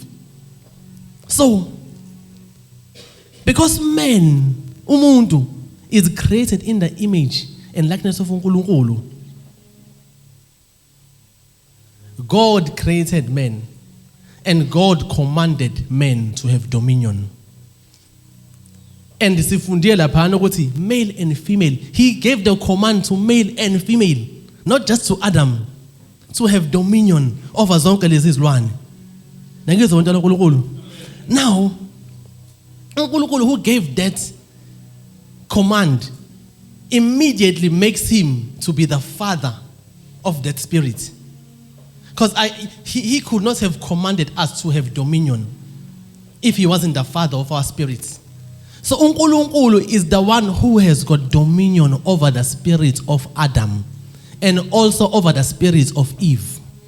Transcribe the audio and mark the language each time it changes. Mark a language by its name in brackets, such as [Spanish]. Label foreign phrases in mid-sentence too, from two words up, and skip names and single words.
[English] So, because man, umuntu, is created in the image and likeness of uNkulunkulu, God created man, and God commanded men to have dominion. And [Zulu] sifundile laphana ukuthi [English] male and female, he gave the command to male and female, not just to Adam, to have dominion over [Zulu] zonke lezi zilwane. Ngizwe uNtwana uNkulunkulu. [English] Now, uNkulunkulu who gave that command immediately makes him to be the father of that spirit. Because he could not have commanded us to have dominion if he wasn't the father of our spirits. So uNkulunkulu is the one who has got dominion over the spirit of Adam and also over the spirit of Eve.